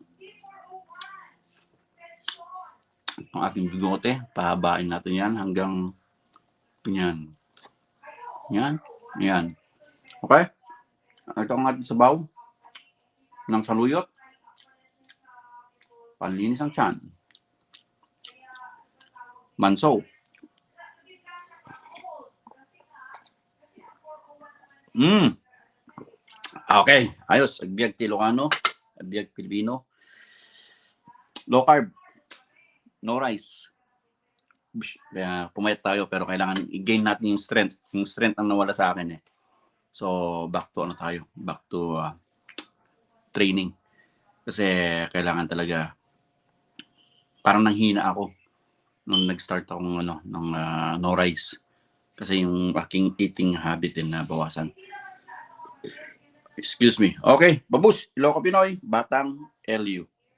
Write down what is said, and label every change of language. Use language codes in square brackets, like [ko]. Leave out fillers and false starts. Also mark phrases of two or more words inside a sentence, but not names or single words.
[tl] Ang ating bigote, pahabain natin yan hanggang yan. Yan. Yan. Okay? Ito ang ating sabaw ng saluyot. Panlinis ang tiyan. Manso. Okay, ayos. [ilo] Agbiag Ilocano, agbiag Pilipino. [en] Low carb. No rice. [tl] Kaya pumayat tayo pero kailangan i-gain natin yung strength. Yung strength ang nawala sa akin eh. [en] So, back to [tl] ano tayo? [en] Back to training. [tl] Kasi kailangan talaga parang nanghina ako nung nag-start akong ng [en] no rice. [tl] Kasi yung aking [en] eating habit [tl] din na bawasan. [en] Excuse me. [tl] Okay, Babus, Iloco Pinoy, Batang LU.